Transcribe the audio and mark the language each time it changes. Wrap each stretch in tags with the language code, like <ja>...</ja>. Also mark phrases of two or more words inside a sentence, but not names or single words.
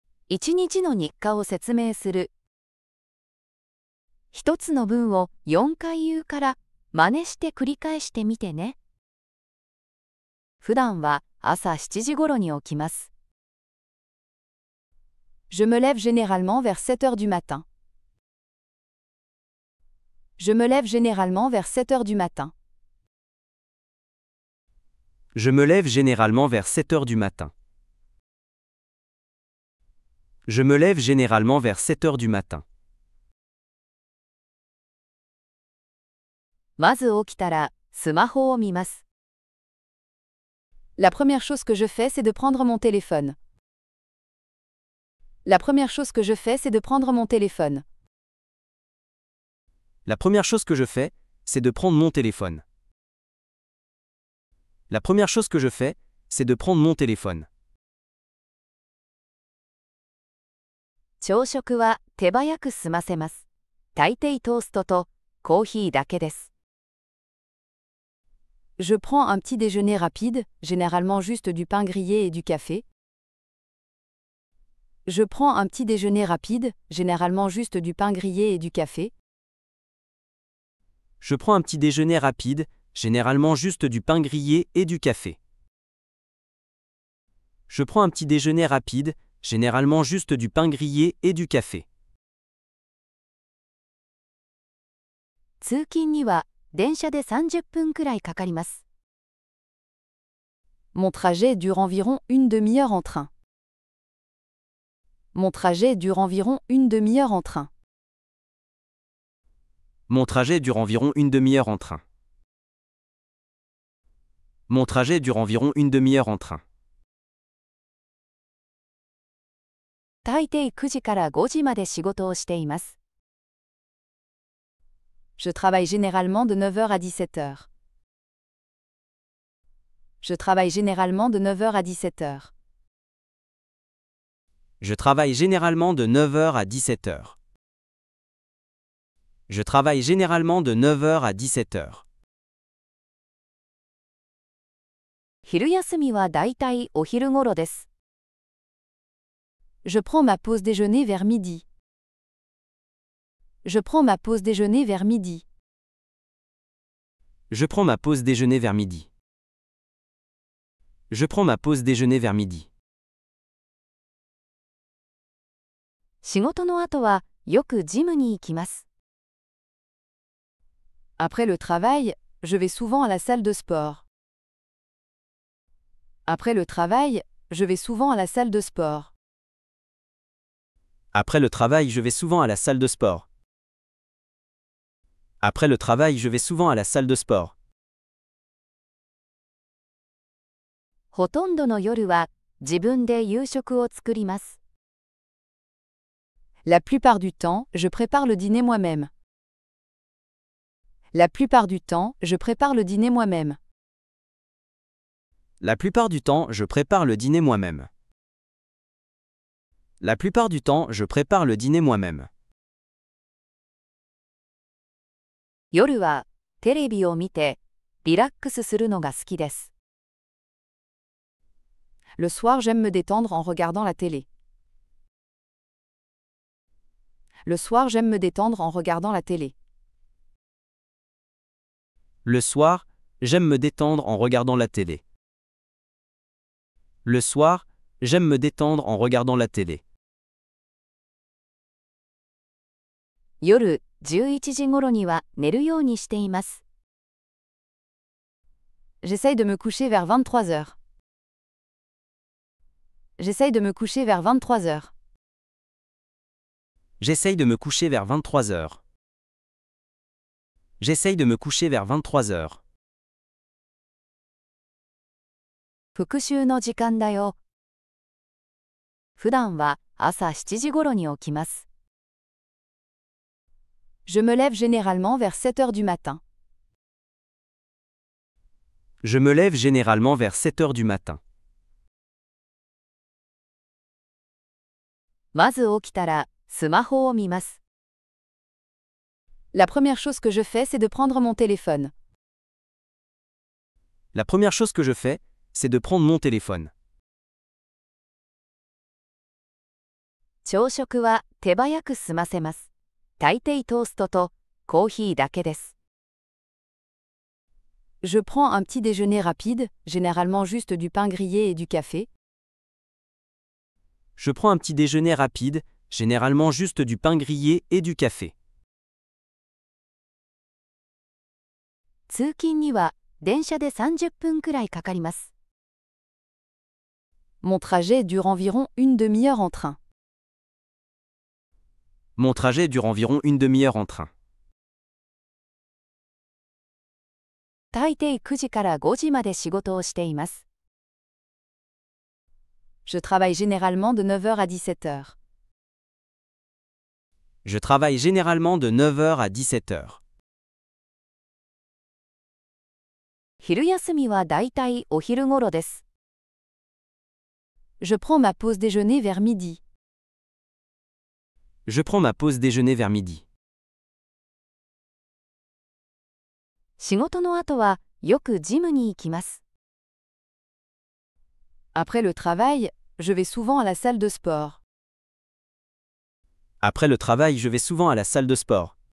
<ja>1 日の日課を説明する。一つの文を4回言うから真似して繰り返してみてね。普段は朝7時頃に起きます。</ja> <fr>Je me lève généralement vers 7 heures du matin. Je me lève généralement vers 7 heures du matin. Je me lève généralement vers 7 heures du matin. Je me lève généralement vers 7 heures du matin.</fr> <ja>まず起きたらスマホを見ます。</ja> <fr>La première chose que je fais, c'est de prendre mon téléphone. La première chose que je fais, c'est de prendre mon téléphone. La première chose que je fais, c'est de prendre mon téléphone. La première chose que je fais, c'est de prendre mon téléphone.</fr> <ja>朝食は手早く済ませます。大抵トーストとコーヒーだけです。</ja> <fr>Je prends un petit déjeuner rapide, généralement juste du pain grillé et du café. Je prends un petit déjeuner rapide, généralement juste du pain grillé et du café. Je prends un petit déjeuner rapide, généralement juste du pain grillé et du café. Je prends un petit déjeuner rapide, généralement juste du pain grillé et du café.</fr> <ja>通勤には電車で30分くらいかかります。</ja> <fr>Mon trajet dure environ une demi-heure en train. Mon trajet dure environ une demi-heure en train. Mon trajet dure environ une demi-heure en train. Mon trajet dure environ une demi-heure en train.</fr> <ja>大抵9時から5時まで仕事をしています。</ja> <fr>Je travaille généralement de 9 heures à 17 heures. Je travaille généralement de 9 heures à 17 heures. Je travaille généralement de 9 heures à 17 heures. Je travaille généralement de 9 heures à 17 heures.</fr> <ja>昼休みはだいたいお昼頃です。</ja> <fr>Je prends ma pause déjeuner vers midi. Je prends ma pause déjeuner vers midi. Je prends ma pause déjeuner vers midi. Je prends ma pause déjeuner vers midi.</fr> <ja>仕事の後はよくジムに行きます。</ja> <fr>Après le travail, je vais souvent à la salle de sport. Après le travail, je vais souvent à la salle de sport. Après le travail, je vais souvent à la salle de sport. Après le travail, je vais souvent à la salle de sport.</fr> <ja>ほとんどの夜は自分で夕食を作ります。</ja> <fr>La plupart du temps, je prépare le dîner moi-même. La plupart du temps, je prépare le dîner moi-même. La plupart du temps, je prépare le dîner moi-même. La plupart du temps, je prépare le dîner moi-même.</fr> <ja>夜はテレビを見てリラックスするのが好きです。</ja> <fr>Le soir, j'aime me détendre en regardant la télé. Le soir, j'aime me détendre en regardant la télé. Le soir, j'aime me détendre en regardant la télé. Le soir, j'aime me détendre en regardant la télé.</fr> <ja>夜11時頃には寝るようにしています。</ja> <fr>J'essaye de me coucher vers 23 heures. J'essaye de me coucher vers 23 heures. J'essaye de me coucher vers 23 heures. J'essaye de me coucher vers 23 heures.</fr> <ja>復習の時間だよ。普段は朝7時頃に起きます。</ja> <fr>Je me lève généralement vers 7 heures du matin. Je me lève généralement vers 7 heures du matin.</fr> <ja>まず起きたらスマホを見ます。</ja> <fr>La première chose que je fais, c'est de prendre mon téléphone. La première chose que je fais, c'est de prendre mon téléphone.</fr> <ja>朝食は手早く済ませます。大抵トーストとコーヒーだけです。</ja> <fr>Je prends un petit déjeuner rapide, généralement juste du pain grillé et du café. Je prends un petit déjeuner rapide, généralement juste du pain grillé et du café.</fr> <ja>通勤には電車で30分くらいかかります。</ja> <fr>Mon trajet dure environ une demi-heure en train. Mon trajet dure environ une demi-heure en train.</fr> <ja>大抵9時から5時まで仕事をしています。</ja> <fr>Je travaille généralement de 9h à 17h. Je travaille généralement de 9h à 17h.</fr> <ja>昼休みはだいたいお昼頃です。</ja> <fr>Je prends ma pause déjeuner vers midi. Je prends ma pause déjeuner vers midi.</fr> <ja>仕事の後はよくジムに行きます。</ja> <fr>Après le travail, je vais souvent à la salle de sport. Après le travail, je vais souvent à la salle de sport.</fr>